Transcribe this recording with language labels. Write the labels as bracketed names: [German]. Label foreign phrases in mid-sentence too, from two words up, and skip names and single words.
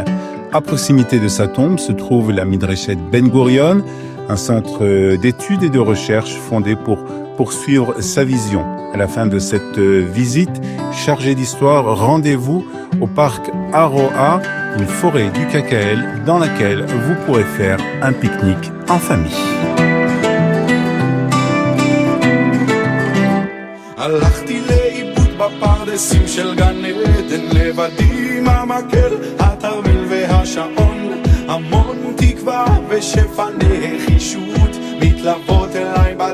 [French] À proximité de sa tombe se trouve la Midreshet Ben Gurion, un centre d'études et de recherche fondé pour poursuivre sa vision. À la fin de cette visite chargée d'histoire, rendez-vous au parc Aroa, une forêt du Kakaël dans laquelle vous pourrez faire un pique-nique en famille. [Hebrew] הלכתי לאיבוד בפרדסים של גן עדן לבדי עם המקל, התרמיל והשעון, המון תקווה ושפע נחישות מתלוות אליי